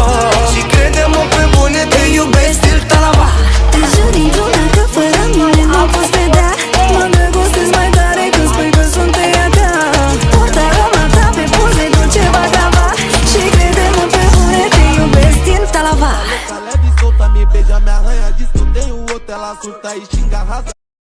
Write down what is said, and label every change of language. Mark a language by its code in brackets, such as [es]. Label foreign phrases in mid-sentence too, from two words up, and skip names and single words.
[ro] Și crede-mă pe bune, te iubesc stil talava. Te jur într-una că fără mine nu pot vedea. Mă îndrăgostesc mai tare când spui că sunt ea ta. Port aromata pe buze, dulce baclava. Și crede-mă pe bune, te iubesc stil talava. [pt] Leve e solta, me beija, me arranha, diz que eu tenho outro, ela assusta e xinga, arrasa.